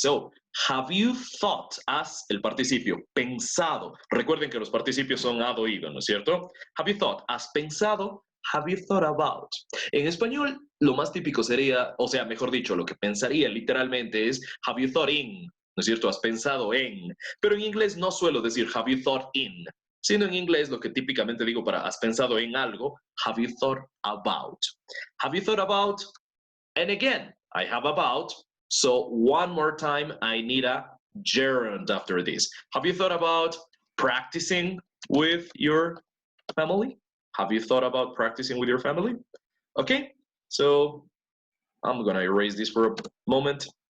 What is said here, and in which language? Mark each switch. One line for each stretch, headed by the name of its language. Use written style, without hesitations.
English: So, have you thought as
Spanish: el participio, pensado. Recuerden que los participios son ado, ido, ¿no es cierto?
English: Have you thought,
Spanish: has pensado,
English: have you thought about.
Spanish: En español, lo más típico sería, o sea, mejor dicho, lo que pensaría literalmente es
English: have you thought in,
Spanish: ¿no es cierto? Has pensado en. Pero en inglés no suelo decir
English: have you thought in,
Spanish: sino en inglés lo que típicamente digo para has pensado en algo,
English: have you thought about. Have you thought about, and again, I have about, so one more time, I need a gerund after this. Have you thought about practicing with your family? Have you thought about practicing with your family? Okay, so I'm gonna erase this for a moment.